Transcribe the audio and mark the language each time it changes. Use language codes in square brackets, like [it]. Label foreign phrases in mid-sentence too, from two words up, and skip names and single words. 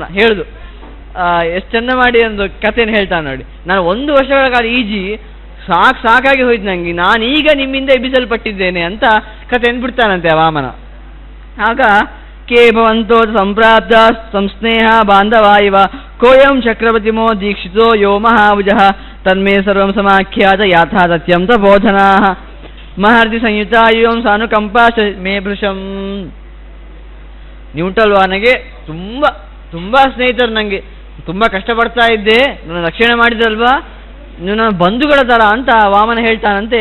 [kn] ಹೇಳುದು ಎಷ್ಟು ಚೆಂದ ಮಾಡಿ ಒಂದು ಕಥೆಯನ್ನು ಹೇಳ್ತಾನೆ ನೋಡಿ. ನಾನು 1 ವರ್ಷಗಳ ಕಾಲ ಈಜಿ ಸಾಕಾಗಿ ಹೋಯ್ತು ನನಗೆ, ನಾನೀಗ ನಿಮ್ಮಿಂದ ಎಬ್ಬಿಸಲ್ಪಟ್ಟಿದ್ದೇನೆ ಅಂತ ಕಥೆಯನ್ನು ಬಿಡ್ತಾನಂತೆ ಆ ವಾಮನ. [sa] ಆಗ ಕೇ ಭವಂತೋ ಸಂಪ್ರಾಪ್ತ ಸಂಸ್ನೇಹ ಬಾಂಧವ ಇವ ಕೋಯಂ ಚಕ್ರವರ್ತಿಮೋ ದೀಕ್ಷಿತೋ ಯೋ ಮಹಾಭುಜಃ ತನ್ಮೇ ಸರ್ವಂ ಸಮಾಖ್ಯಾತ ಯಾಥಾ ಸತ್ಯಂ ತ ಬೋಧನಾ ಮಹರ್ಷಿ ಸಂಯುತ ಯುವಂ ಸಾನುಕಂಪಾ ಮೇ ಭೃಶಂ. [kn] ನೀವುಂಟಲ್ವಾ, ನನಗೆ ತುಂಬ ಸ್ನೇಹಿತರು, ನನಗೆ ತುಂಬ ಕಷ್ಟಪಡ್ತಾ ಇದ್ದೆ, ನನ್ನ ರಕ್ಷಣೆ ಮಾಡಿದ್ರಲ್ವಾ, ನೀವು ನನ್ನ ಬಂಧುಗಳ ಥರ ಅಂತ ವಾಮನ ಹೇಳ್ತಾನಂತೆ.